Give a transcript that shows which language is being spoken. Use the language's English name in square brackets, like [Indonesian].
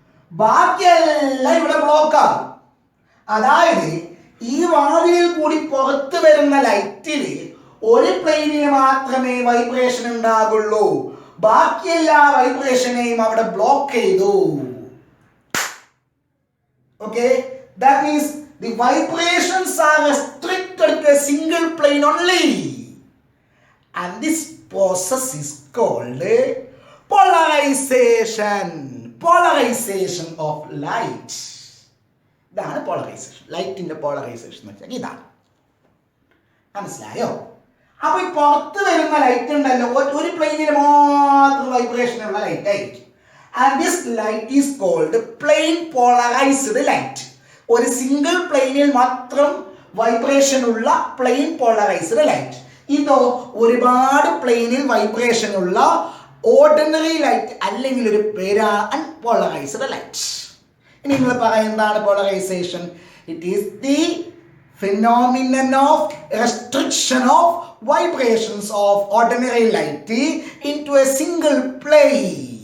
[Malayalam] ബാക്കിയെല്ലാം ഇവിടെ ബ്ലോക്കാകും. അതായത് ഈ വാതിലിൽ കൂടി പുറത്തു വരുന്ന ലൈറ്റിൽ ഒരു പ്ലെയിനിന് മാത്രമേ വൈബ്രേഷൻ ഉണ്ടാകുള്ളൂ, ബാക്കി എല്ലാ വൈബ്രേഷനെയും അവിടെ ബ്ലോക്ക് ചെയ്തു. [English] Okay, that means the vibrations are restricted to a single plane only, and this process is called polarization. Polarization of light. [Malayalam] ഇതാണ് പോളറൈസേഷൻ. ലൈറ്റിന്റെ പോളറൈസേഷൻ എന്ന് വെച്ചാൽ ഇതാണ്. മനസ്സിലായോ? അപ്പൊ ഈ പുറത്ത് വരുന്ന ലൈറ്റ് ഉണ്ടല്ലോ, ഒരു പ്ലെയിനിൽ മാത്രം വൈബ്രേഷൻ ഉള്ള ലൈറ്റ് ആയിരിക്കും. [English] And this light is called plane polarized light. [Malayalam] ഒരു സിംഗിൾ പ്ലെയിനിൽ മാത്രം വൈബ്രേഷൻ ഉള്ള പ്ലെയിൻ പോളറൈസ്ഡ് ലൈറ്റ്. ഇതോ ഒരുപാട് പ്ലെയിനിൽ വൈബ്രേഷൻ ഉള്ള ഓർഡിനറി ലൈറ്റ്, അല്ലെങ്കിൽ ഒരു പേരാണ് അൺപോളറൈസ്ഡ് ലൈറ്റ്. ഇനി നിങ്ങൾ പറയാം എന്താണ് polarisation? [English] It is the phenomenon of restriction of vibrations of ordinary light into a single plane.